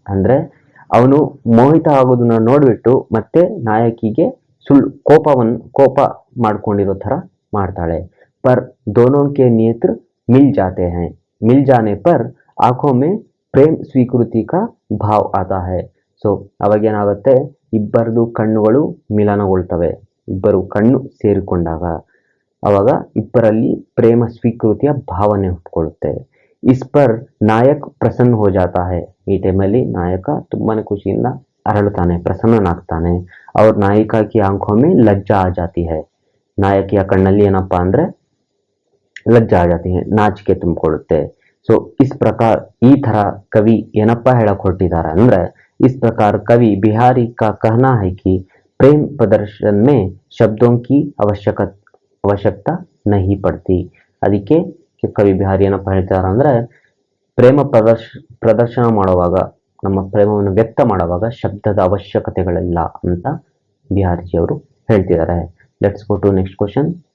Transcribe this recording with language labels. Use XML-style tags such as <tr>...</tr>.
<kn>ಅಂದ್ರೆ ಅವನು ಮೋಹಿತ ಆಗೋದನ್ನ ನೋಡ್ಬಿಟ್ಟು ಮತ್ತೆ ನಾಯಕಿಗೆ ಸುಳ್ಳು ಕೋಪ ಮಾಡ್ಕೊಂಡಿರೋ ತರ ಮಾಡ್ತಾಳೆ.</kn> <hi>पर दोनों के नेत्र मिल जाते हैं, मिल जाने पर आंखों में प्रेम स्वीकृति का भाव आता है.</hi> <kn>ಸೊ ಅವಾಗೇನಾಗುತ್ತೆ, ಇಬ್ಬರದು ಕಣ್ಣುಗಳು ಮಿಲನಗೊಳ್ತವೆ. ಇಬ್ಬರು ಕಣ್ಣು ಸೇರಿಕೊಂಡಾಗ ಅವಾಗ ಇಬ್ಬರಲ್ಲಿ ಪ್ರೇಮ ಸ್ವೀಕೃತಿಯ ಭಾವನೆ ಹುಟ್ಕೊಳ್ಳುತ್ತೆ.</kn> <hi>ಇಸ್ ಪರ್ ನಾಯಕ್ ಪ್ರಸನ್ನ ಹೋ ಜಾತಾ ಹೈ.</hi> <kn>ಈ ಟೈಮಲ್ಲಿ ನಾಯಕ ತುಂಬಾನೇ ಖುಷಿಯಿಂದ ಅರಳುತ್ತಾನೆ, ಪ್ರಸನ್ನನಾಗ್ತಾನೆ.</kn> <hi>ಅವ್ರ ನಾಯಿಕಾ ಕಿ ಆಂಖೋ ಮೇ ಲಜ್ಜಾ ಆ ಜಾತಿ ಹೈ.</hi> <kn>ನಾಯಕಿಯ ಕಣ್ಣಲ್ಲಿ ಏನಪ್ಪಾ ಅಂದ್ರೆ</kn> <hi>ಲಜ್ಜಾ ಆ ಜಾತಿ ಹೈ,</hi> <kn>ನಾಚಿಕೆ ತುಂಬಿಕೊಳ್ಳುತ್ತೆ. ಸೊ ಇಸ್ ಪ್ರಕಾರ ಈ ತರ ಕವಿ ಏನಪ್ಪಾ ಹೇಳಕ್ ಹೊರಟಿದ್ದಾರೆ ಅಂದ್ರೆ,</kn> <hi>इस प्रकार कवि बिहारी का कहना है कि प्रेम प्रदर्शन में शब्दों की आवश्यकता नहीं पड़ती.</hi> <kn>ಅದಕ್ಕೆ ಕವಿ ಬಿಹಾರಿ ಏನಪ್ಪ ಹೇಳ್ತಾರೆ ಅಂದ್ರೆ, ಪ್ರೇಮ ಪ್ರದರ್ಶನ ಮಾಡುವಾಗ, ನಮ್ಮ ಪ್ರೇಮವನ್ನು ವ್ಯಕ್ತ ಮಾಡುವಾಗ ಶಬ್ದದ ಅವಶ್ಯಕತೆಗಳಿಲ್ಲ ಅಂತ ಬಿಹಾರಿಜಿ ಅವರು ಹೇಳ್ತಿದ್ದಾರೆ.</kn> <en>Let's go to next question.</en>